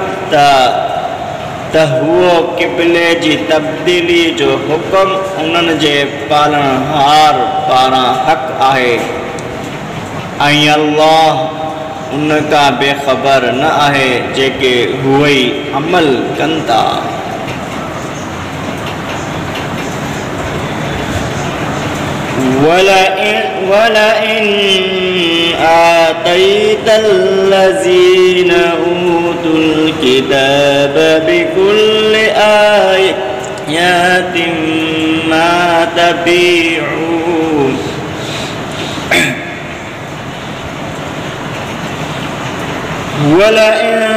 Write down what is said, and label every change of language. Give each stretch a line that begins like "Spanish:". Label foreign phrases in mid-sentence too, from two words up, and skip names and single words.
Sindhi: त हुओ क़िबले जी तब्दीली जो हुकुम उन्हनि जे पालणहार पारां हक़ आहे ऐं अल्लाह उन खां बेख़बर न आहे जेके हुए ई अमल कनि था
Arabic: ولئن آتيت الذين أوتوا الكتاب بكل آيات ما تبعوا ولئن